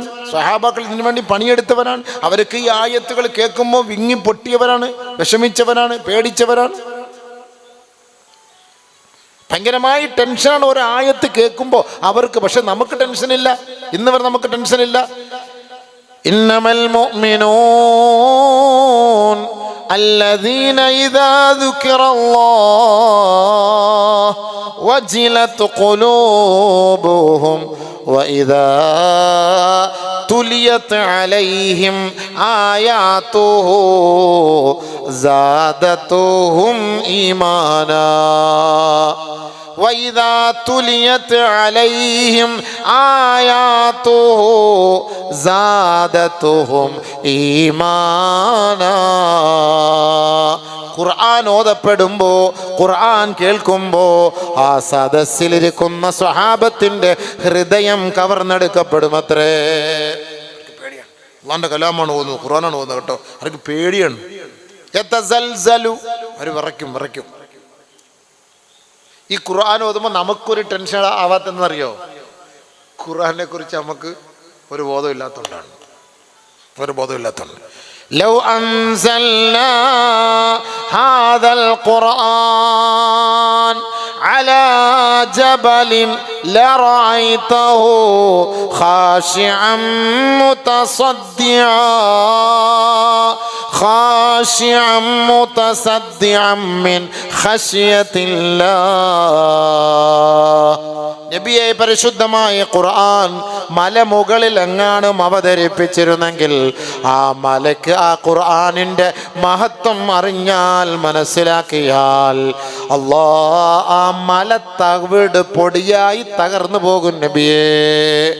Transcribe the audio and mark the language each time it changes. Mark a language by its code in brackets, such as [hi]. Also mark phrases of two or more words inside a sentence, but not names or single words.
[ml] സ്വഹാബാക്കൾ ഇതിനു വേണ്ടി പണിയെടുത്തവരാണ്. അവരൊക്കെ ഈ ആയത്തുകൾ കേൾക്കുമ്പോൾ വിങ്ങി പൊട്ടിയവരാണ്, വിഷമിച്ചവരാണ്, പേടിച്ചവരാണ്. ഭയങ്കരമായി ടെൻഷനാണ് ഒരു ആയത്ത് കേൾക്കുമ്പോൾ അവർക്ക്. പക്ഷെ നമുക്ക് ടെൻഷനില്ല. ഇന്ന് വരെ നമുക്ക് ടെൻഷനില്ല. [ar] إنما المؤمنون الذين إذا ذكر الله وجلت قلوبهم وإذا تليت عليهم آياته زادتهم إيمانا وإذا تليت عليهم آياته زادتهم إيمانا. [ml] ഖുർആൻ ഓതപ്പെടുമ്പോ, ഖുർആൻ കേൾക്കുമ്പോ ആ സദസ്സിലിരിക്കുന്ന സ്വഹാബത്തിന്റെ ഹൃദയം കവർന്നെടുക്കപ്പെടുമത്രേ. പേടിയാണ്. അല്ലാഹുവിന്റെ കലാമാണ് ഓതുന്നത്, ഖുർആനാണ് ഓതുന്നത് കേട്ടോ. അവർക്ക് പേടിയാണ്. യതസൽസലു, അവർ വിറയ്ക്കും. ഈ ഖുർആൻ ഓതുമ്പോൾ നമുക്കൊരു ടെൻഷൻ ആവാത്തെന്നറിയോ? ഖുർആനെ കുറിച്ച് നമുക്ക് ഒരു ബോധമില്ലാത്തതുകൊണ്ടാണ്. [ar] لو أنزلنا هذا القرآن على جبل لرأيته خاشعا متصدعا من خشية الله. [ml] നബിയെ, പരിശുദ്ധമായ ഖുർആൻ മലമുകളിൽ എങ്ങാനും അവതരിപ്പിച്ചിരുന്നെങ്കിൽ ആ മലക്ക് ആ ഖുർആനിന്റെ മഹത്വം അറിഞ്ഞാൽ, മനസ്സിലാക്കിയാൽ, അല്ലാഹ് ആ മല തവിട് പൊടിയായി തകർന്നു പോകും.